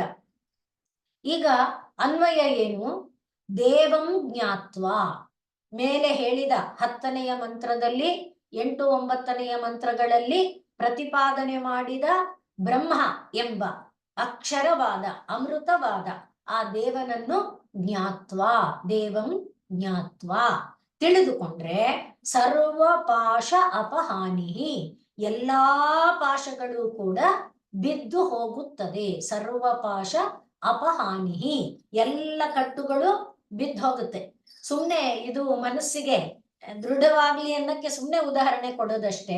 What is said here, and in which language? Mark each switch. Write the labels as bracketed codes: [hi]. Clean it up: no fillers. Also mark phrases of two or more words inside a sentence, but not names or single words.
[kn] ಈಗ ಅನ್ವಯ ಏನು? [sa] ದೇವಂ ಜ್ಞಾತ್ವ, [kn] ಮೇಲೆ ಹೇಳಿದ 10ನೆಯ ಮಂತ್ರದಲ್ಲಿ 8, 9ನೆಯ ಮಂತ್ರಗಳಲ್ಲಿ ಪ್ರತಿಪಾದನೆ ಮಾಡಿದ ಬ್ರಹ್ಮ ಎಂಬ ಅಕ್ಷರವಾದ ಅಮೃತವಾದ ಆ ದೇವನನ್ನು [sa] ಜ್ಞಾತ್ವಾ ದೇವಂ ಜ್ಞಾತ್ವಾ [kn] ತಿಳಿದುಕೊಂಡ್ರೆ [sa] ಸರ್ವ ಪಾಶ ಅಪಹಾನಿ, [kn] ಎಲ್ಲಾ ಪಾಶಗಳು ಕೂಡ ಬಿದ್ದು ಹೋಗುತ್ತದೆ. [sa] ಸರ್ವ ಪಾಶ ಅಪಹಾನಿ, [kn] ಎಲ್ಲ ಕಟ್ಟುಗಳು ಬಿದ್ದು ಹೋಗುತ್ತೆ. ಸುಮ್ನೆ ಇದು ಮನಸ್ಸಿಗೆ ದೃಢವಾಗ್ಲಿ ಅನ್ನಕ್ಕೆ ಸುಮ್ನೆ ಉದಾಹರಣೆ ಕೊಡೋದಷ್ಟೇ.